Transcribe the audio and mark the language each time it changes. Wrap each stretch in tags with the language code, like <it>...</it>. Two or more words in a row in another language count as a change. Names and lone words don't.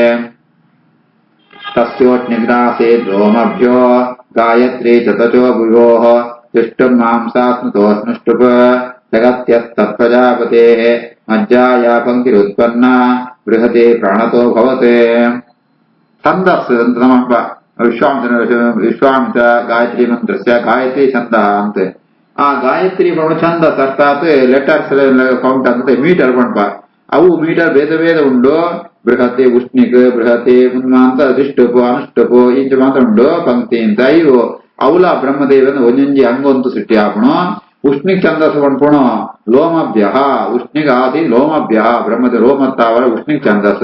<sa>ತಸ್ಯೋಷ್ಣಿಗ್ರಾಸೇದ್ ಲೋಮಭ್ಯೋ ಗಾಯತ್ರಿ ಚ ತ್ವಚೋ ಭುವೋಃ ತಿಷ್ಟಂ ಮಾಂಸಾಸ್ನುತೋ ಸ್ನುಷ್ಟಪ ಜಗತ್ಯಸ್ತತ್ಪ್ರಜಾಪತೇಃ ಮಜ್ಜಾಯಾ ಪಂಕ್ತಿರುತ್ಪನ್ನ ಬೃಹತಿ ಪ್ರಾಣತೋ ಭವತೆ.</sa> <tcy>ಛಂದಸ್ ಅಂತ ನಮ್ಮಪ್ಪ ವಿಶ್ವಾಮಿತ್ರ</tcy> <sa>ಗಾಯತ್ರಿ ಮಂತ್ರಸ್ಯ ಗಾಯತ್ರಿ ಛಂದ</sa> <tcy>ಅಂತ ಆ ಗಾಯತ್ರಿ ಛಂದಸ್ ಅರ್ಥಾತ್</tcy> <en>letters count</en> <tcy>ಅಂತ ಮೀಟರ್ ಪಣಪ ಅವು ಮೀಟರ್ ಭೇದ ಭೇದ ಉಂಡು. ಬೃಹತಿ ಉಷ್ಣಿಕ್ ಬೃಹತಿ ಅಂತ ದಿಷ್ಟಪು ಅನುಷ್ಟಪು ಇಂಚ ಮಾತ್ರ ಉಂಡು ಪಂಕ್ತಿ ಅಂತ ಇವು ಅವಲ ಬ್ರಹ್ಮದೇವನ ಒಂಜೊಂಜಿ ಅಂಗೊಂತು ಸೃಷ್ಟಿ ಆಪಣು. ಉಷ್ಣಿಕ್ ಛಂದಸ್ ಪಣ್ಪುಣು ಲೋಮಭ್ಯ ಉಷ್ಣಿಕ್ ಆದಿ ಲೋಮಭ್ಯ ಬ್ರಹ್ಮದ ಲೋಮತ್ತಾವರ ಉಷ್ಣಿಕ್ ಛಂದಸ್.</tcy>